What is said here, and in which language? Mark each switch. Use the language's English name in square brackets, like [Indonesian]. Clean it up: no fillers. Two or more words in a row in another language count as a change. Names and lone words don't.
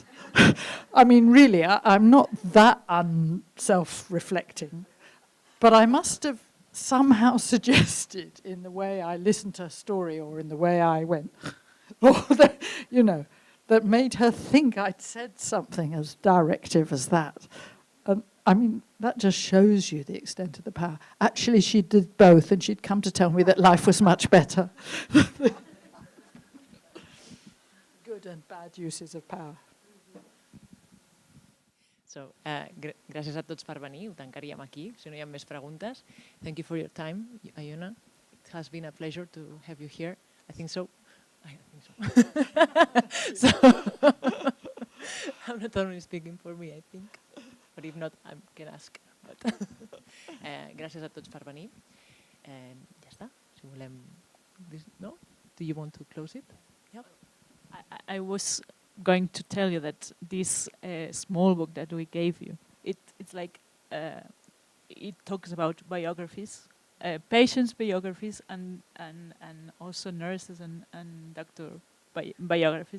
[English] I mean, really, I'm not that self-reflecting, but I must have somehow suggested in the way I listened to her story or in the way I went, or that, you know, that made her think I'd said something as directive as that. And I mean, that just shows you the extent of the power. Actually, she did both, and she'd come to tell me that life was much better. Good and bad uses of power. So, [Catalan] gràcies a tots per venir, ho tancaríem aquí, si no hi ha més preguntes. [English] Thank you for your time, Iona. It has been a pleasure to have you here. I think so. I think so. So I'm not only speaking for me, I think. But if not, I can ask. [Catalan] But gràcies a tots per venir. Ja està. Si volem... No? [English] Do you want to close it? Yep. I was going to tell you that this small book that we gave you, it's like it talks about biographies, patients' biographies, and also nurses and doctor biographies.